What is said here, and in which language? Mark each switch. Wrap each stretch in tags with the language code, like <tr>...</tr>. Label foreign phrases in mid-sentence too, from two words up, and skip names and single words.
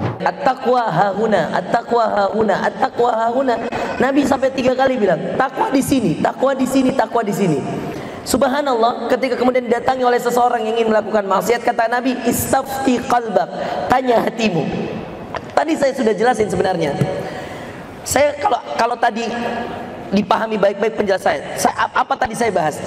<ar>التقوى هاهنا، التقوى هاهنا، التقوى هاهنا.</ar> <id>Nabi sampai 3 kali bilang, takwa di sini, takwa di sini, takwa di sini. Subhanallah, ketika kemudian didatangi oleh seseorang yang ingin melakukan maksiat, kata Nabi,</id> <ar>استفت قلبك,</ar> <id>tanya hatimu. Tadi saya sudah jelasin sebenarnya. Saya kalau tadi dipahami baik-baik penjelasan saya, apa tadi saya bahas?</id>